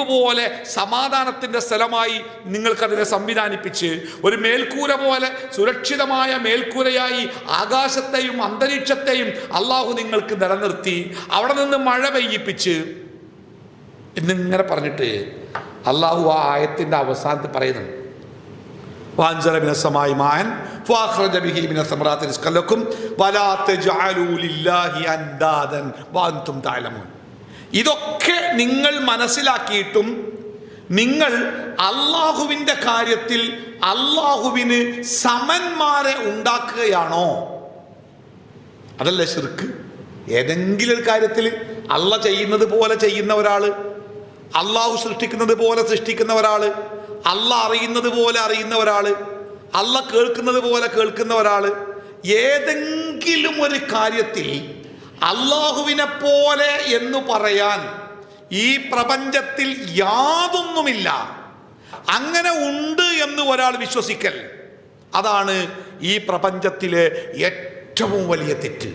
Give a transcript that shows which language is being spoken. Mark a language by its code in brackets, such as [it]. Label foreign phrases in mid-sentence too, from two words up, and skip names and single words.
[ml] പോലെ സമാധാനത്തിൻ്റെ സ്ഥലമായി നിങ്ങൾക്കതിനെ സംവിധാനിപ്പിച്ച്, ഒരു മേൽക്കൂര പോലെ സുരക്ഷിതമായ മേൽക്കൂരയായി ആകാശത്തെയും അന്തരീക്ഷത്തെയും അള്ളാഹു നിങ്ങൾക്ക് നിലനിർത്തി, അവിടെ നിന്ന് മഴ പെയ്യിപ്പിച്ച് എന്നിങ്ങനെ പറഞ്ഞിട്ട് അള്ളാഹു ആ ആയത്തിൻ്റെ അവസാനത്ത് പറയുന്നു, [ar] وأنزل من السماء ماء فأخرج به من الثمرات رزقا لكم ولا تجعلوا لله أندادا وأنتم تعلمون. [ml] ഇതൊക്കെ നിങ്ങൾ മനസ്സിലാക്കിയിട്ടും നിങ്ങൾ അള്ളാഹുവിൻ്റെ കാര്യത്തിൽ അള്ളാഹുവിന് സമന്മാരെ ഉണ്ടാക്കുകയാണോ? അതല്ലേ ശിർക്ക്. ഏതെങ്കിലും ഒരു കാര്യത്തിൽ അള്ളാഹ് ചെയ്യുന്നത് പോലെ ചെയ്യുന്ന ഒരാൾ, അള്ളാഹു സൃഷ്ടിക്കുന്നത് പോലെ സൃഷ്ടിക്കുന്ന ഒരാൾ, അള്ളാഹ് അറിയുന്നത് പോലെ അറിയുന്ന ഒരാൾ, അള്ളാഹ് കേൾക്കുന്നത് പോലെ കേൾക്കുന്ന ഒരാൾ, ഏതെങ്കിലും ഒരു കാര്യത്തിൽ അള്ളാഹുവിനെ പോലെ എന്ന് പറയാൻ ഈ പ്രപഞ്ചത്തിൽ യാതൊന്നുമില്ല, അങ്ങനെ ഉണ്ട് എന്ന് ഒരാൾ വിശ്വസിക്കൽ, അതാണ് ഈ പ്രപഞ്ചത്തിലെ ഏറ്റവും വലിയ തെറ്റ്.